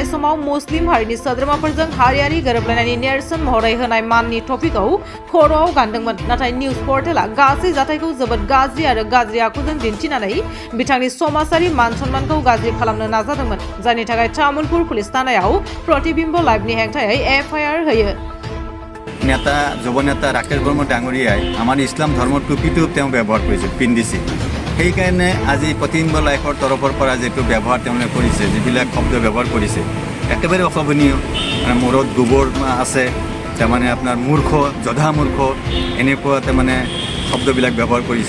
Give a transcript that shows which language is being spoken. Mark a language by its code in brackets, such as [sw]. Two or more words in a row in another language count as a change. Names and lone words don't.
[brx] समाव मुस्लिम हारिनि सोद्रोमाफोरजों हारियारि गोरोबलायनायनि नेरसोन महरै होनाय माननि टपिकखौ खर'आव गानदोंमोन नाथाय निउज पर्टेला गासै जाथायखौ जोबोद गाज्रि आरो गाज्रि आखुजों दिन्थिनानै बिथांनि समाजारि मान सन्मानखौ गाज्रि खालामनो नाजादोंमोन जायनि थाखाय तामुलपुर पुलिस थानायाव प्रतिबिम्ब लाइभनि हेंथायै एफआइआर होयो। [as] নেতা যুৱ নেতা ৰাকেশ বৰ্মা ডাঙৰীয়াই আমাৰ ইছলাম ধৰ্মৰ টুপিটো তেওঁ ব্যৱহাৰ কৰিছিল পিন্ধিছিল। সেইকাৰণে আজি প্ৰতিবিম্ব লাইভৰ তৰফৰ পৰা যিটো ব্যৱহাৰ তেওঁলোকে কৰিছে যিবিলাক শব্দ ব্যৱহাৰ কৰিছে একেবাৰে অশোভনীয়। মূৰত গোবৰ আছে তাৰমানে আপোনাৰ মূৰ্খ জধা মূৰ্খ এনেকুৱা তাৰমানে শব্দবিলাক ব্যৱহাৰ কৰিছে।